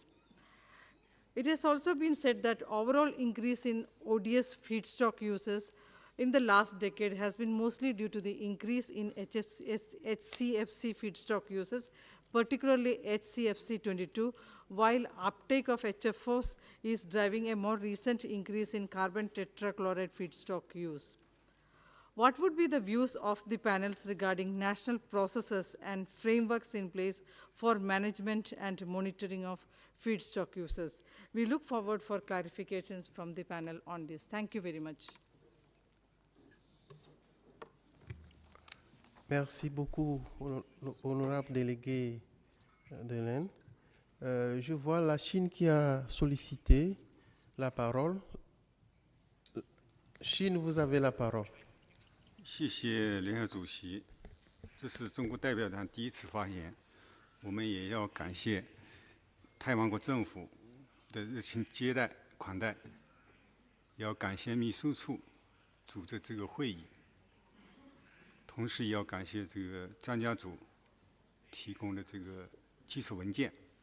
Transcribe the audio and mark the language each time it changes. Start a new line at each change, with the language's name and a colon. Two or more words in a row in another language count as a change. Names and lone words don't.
English: It has also been said that overall increase in ODS feedstock uses in the last decade has been mostly due to the increase in HCFC feedstock uses, particularly HCFC-22, while uptake of HFOs is driving a more recent increase in carbon tetrachloride feedstock use. What would be the views of the panels regarding national processes and frameworks in place for management and monitoring of feedstock uses? We look forward for clarifications from the panel on this. Thank you very much.
French: Merci beaucoup, honorable délégué de l'Inde. Je vois la Chine qui a sollicité la parole. Chine, vous avez la parole.
Chinese: 谢谢联合主席，这是中国代表团第一次发言，我们也要感谢泰王国政府的热情接待款待，要感谢秘书处组织这个会议，同时也要感谢这个专家组提供的这个基础文件。